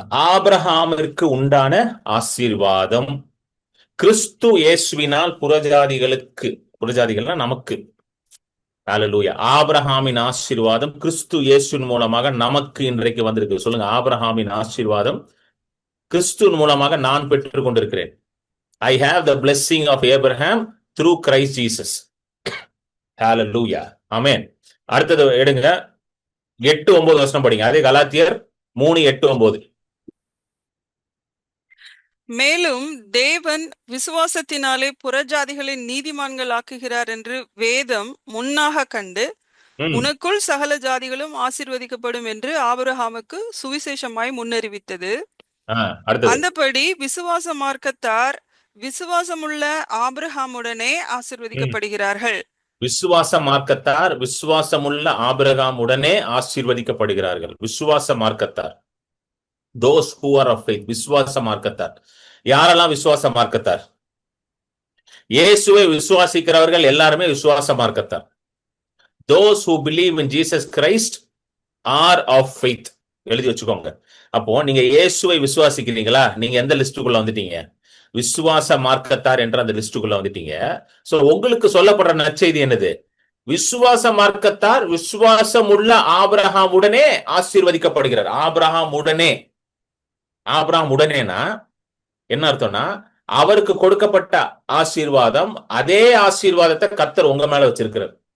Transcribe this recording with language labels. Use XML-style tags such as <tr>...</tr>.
<ta>ஆபிரகாமிற்கு உண்டான ஆசீர்வாதம் கிறிஸ்து இயேசுவினால் புறஜாதிகளுக்கு, புறஜாதிகள்னா நமக்கு. ஹல்லேலூயா. ஆபிரகாமின் ஆசீர்வாதம் கிறிஸ்து இயேசுவின் மூலமாக நமக்கு இன்றைக்கு வந்திருக்கு. சொல்லுங்க, ஆபிரகாமின் ஆசீர்வாதம் கிறிஸ்துவின் மூலமாக நான் பெற்றுக் கொண்டிருக்கிறேன்.</ta> <en>I have the blessing of Abraham through Christ Jesus. Hallelujah. Amen.</en> <ta>அடுத்தது எடுங்க, 8-9 படிங்க. அதே கலாத்தியர் 3:8-9. மேலும் தேவன் விசுவாசத்தினாலே புறஜாதிகளை நீதிமான்கள் ஆக்குகிறார் என்று வேதம் முன்னாக கண்டு, உனக்குள் சகல ஜாதிகளும் ஆசீர்வதிக்கப்படும் என்று ஆபிரகாமுக்கு சுவிசேஷமாய் முன்னறிவித்தது. அந்தபடி விசுவாச மார்க்கத்தார் விசுவாசமுள்ள ஆபிரகாமுடனே ஆசீர்வதிக்கப்படுகிறார்கள். விசுவாச மார்க்கத்தார் விசுவாசமுள்ள ஆபிரகாமுடனே ஆசீர்வதிக்கப்படுகிறார்கள். விசுவாச மார்க்கத்தார்,</ta> <en>those who are of faith,</en> <ta>விசுவாச மார்க்கத்தார். யாரெல்லாம் விசுவாச மார்க்கத்தார்? இயேசுவை விசுவாசிக்கிறவர்கள் எல்லாருமே விசுவாச மார்க்கத்தார்.</ta> <en>those who believe in Jesus Christ are of faith.</en> <ta>எழுதி வச்சுக்கோங்க. அப்போ நீங்க இயேசுவை விசுவாசிக்கிறீங்களா? நீங்க எந்த லிஸ்டுக்குள்ள வந்துட்டீங்க? விசுவாச மார்க்கத்தார் என்ற அந்த லிஸ்டுக்குள்ள வந்துட்டீங்க. சோ உங்களுக்கு சொல்லப்படுற நற்செய்தி என்னது? விசுவாச மார்க்கத்தார் விசுவாசம் உள்ள ஆபிரகாமுடனே ஆசீர்வதிக்கப்படுகிறார். ஆபிரகாம் உடனேனா என்ன அர்த்தம்னா, அவருக்கு கொடுக்கப்பட்ட ஆசீர்வாதம், அதே ஆசீர்வாதத்தை கர்த்தர் உங்க மேல வச்சிருக்கிறார்.</ta>